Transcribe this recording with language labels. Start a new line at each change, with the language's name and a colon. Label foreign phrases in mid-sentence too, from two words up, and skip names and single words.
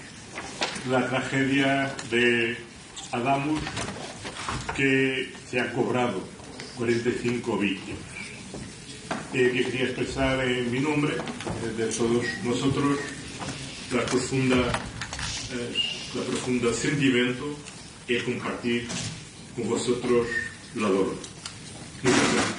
Spanish: la tragedia de Adamus, que se han cobrado 45 víctimas. Que quería expresar en mi nombre, de todos nosotros, la profunda sentimiento y compartir con vosotros lo adoro. Muchas gracias.